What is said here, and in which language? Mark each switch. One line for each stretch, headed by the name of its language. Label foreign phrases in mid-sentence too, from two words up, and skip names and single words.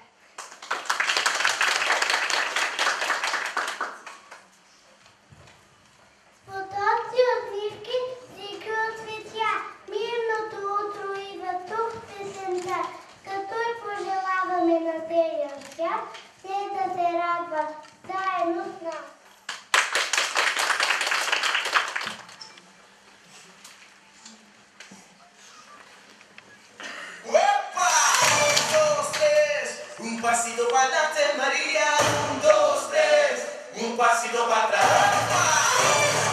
Bulgarian: Потоци от нивки, реки от цветя, мирното утро идва тук в песента. Като и пожелаваме на целия свят, все да се радва заедно с нас.
Spanish: Un pasito para adelante, María, 1, 2, 3, un pasito para atrás.